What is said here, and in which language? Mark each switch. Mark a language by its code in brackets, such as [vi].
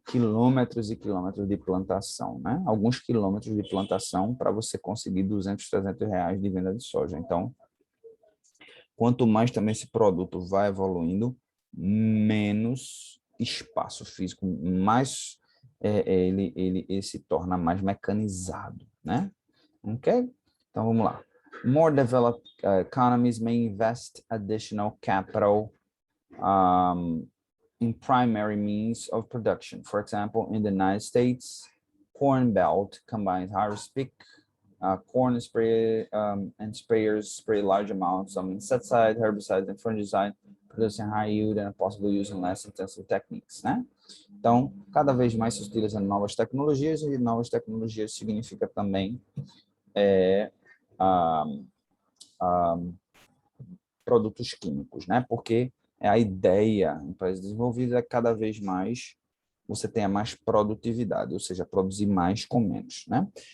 [pt] Quilômetros e quilômetros de plantação, né? Alguns quilômetros de plantação para você conseguir 200, 300 reais de venda de soja. Então, quanto mais também esse produto vai evoluindo, menos espaço físico, mais ele se torna mais mecanizado, né? Ok? Então, vamos lá. [en] More developed economies may invest additional capital in primary means of production. For example, in the United States, Corn Belt combines harvest-peak corn spray and sprayers spray large amounts of insecticide, herbicide, and fungicide, producing high yield and possibly using less intensive techniques, né? [pt] Então, cada vez mais se utilizam novas tecnologias, e novas tecnologias significa também produtos químicos, né? Porque a ideia em países desenvolvidos é que cada vez mais você tenha mais produtividade, ou seja, produzir mais com menos, né?